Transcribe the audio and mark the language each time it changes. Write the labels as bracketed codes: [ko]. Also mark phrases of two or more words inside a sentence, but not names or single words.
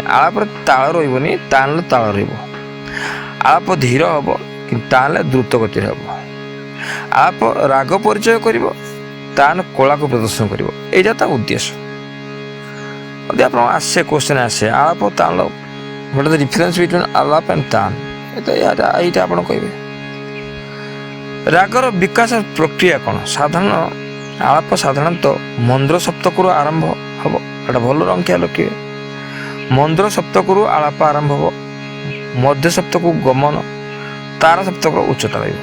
[or] ଆଳାପରେ ତାଳ ରହିବନି, ତାନରେ ତାଳ ରହିବ। ଆଳାପ ଧୀର ହେବ, କିନ୍ତୁ ତାହେଲେ ଦ୍ରୁତ ଗତିରେ ହେବ। ଆଳାପ ରାଗ ପରିଚୟ କରିବ, ତାନ କଳାକୁ ପ୍ରଦର୍ଶନ କରିବ। ଏଇଟା ତା ଉଦ୍ଦେଶ୍ୟ। ଯଦି ଆପଣ ଆସେ କ୍ୱେଶ୍ଚନ୍ ଆସେ ଆଳାପ ତାଳ, [en] what is the difference between ଆଳାପ and ତାନ, [or] ଏଇଟା ଆପଣ କହିବେ। ରାଗର ବିକାଶ ପ୍ରକ୍ରିୟା କ'ଣ? ଆଳାପ ସାଧାରଣତଃ ମନ୍ଦ୍ର ସପ୍ତକରୁ ଆରମ୍ଭ ହେବ। ଏଇଟା ଭଲ ରଙ୍କିଆ ଲେଖିବେ। ମନ୍ଦ୍ର ସପ୍ତକରୁ ଆଳାପ ଆରମ୍ଭ ହେବ, ମଧ୍ୟ ସପ୍ତକୁ ଗମନ, ତାର ସପ୍ତକର ଉଚ୍ଚତା ରହିବ।